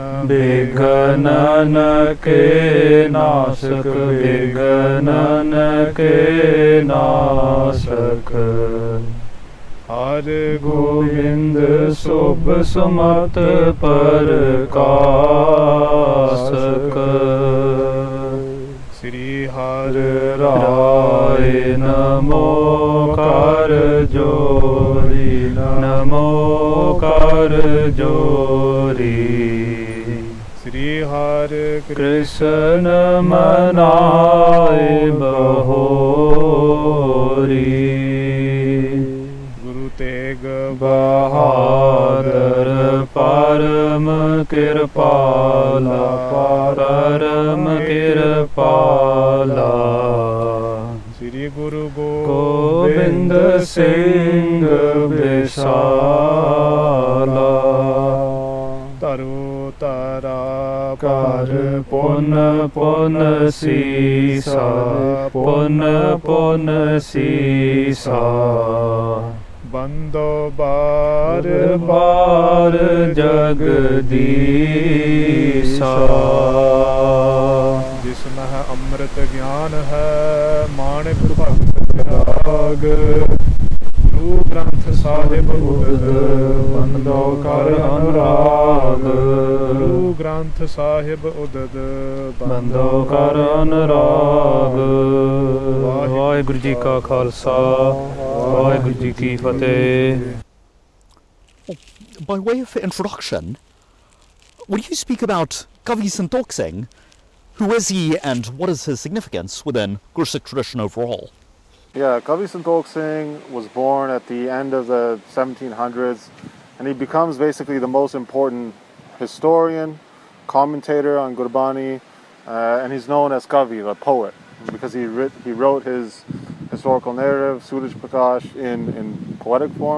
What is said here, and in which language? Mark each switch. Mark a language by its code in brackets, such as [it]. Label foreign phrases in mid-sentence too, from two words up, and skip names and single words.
[pa] ਬਿਘਨਨ ਕੇ ਨਾਸਕ, ਬਿਘਨਨ ਕੇ ਨਾਸਕ, ਹਰਿ ਗੋਬਿੰਦ ਸੁਭ ਸੁਮਤਿ ਪ੍ਰਕਾਸਕ, Sri Har ਰਾਇ ਨਮੋ ਕਰ ਜੋਰੀ, ਨਮੋ ਕਰ ਜੋਰੀ, Sri Har ਕ੍ਰਿਸ਼ਨ ਮਨਾਇ ਬਹੋਰੀ, Guru Teg ਬਹਾਦਰ ਪਰਮ ਕਿਰਪਾਲਾ, ਪਰਮ ਕਿਰਪਾਲਾ, Sri Guru ਗੋਬਿੰਦ ਸਿੰਘ ਵਿਸਾਲਾ, ਤਰੁ ਤਾਰਾ ਕਰ ਪੁਨ ਪੁਨ ਸੀਸਾ, ਪੁਨ ਪੁਨ ਸੀਸਾ, ਬੰਦੋ ਬਾਰ ਬਾਰ ਜਗਦੀਸਾ, [hi] जिसमें है अमृत ज्ञान है माणिक भक्त विराग गुरु ग्रंथ साहिब उदद बंदो कर अनुराग, गुरु ग्रंथ साहिब उदद बंदो कर अनुराग। [pa] ਵਾਹਿਗੁਰੂ ਜੀ ਕਾ ਖ਼ਾਲਸਾ, ਵਾਹਿਗੁਰੂ ਜੀ ਕੀ ਫ਼ਤਹਿ। [en] By way of introduction, would you speak about Kavi Santokh Singh? Who is he and what is his significance within Gursikh tradition overall? Yeah, Kavi Santokh Singh was born at the end of the 1700s, and he becomes basically the most important historian, commentator on Gurbani, and he's known as Kavi, a poet, because he wrote his historical narrative, Suraj Parkash, in poetic form.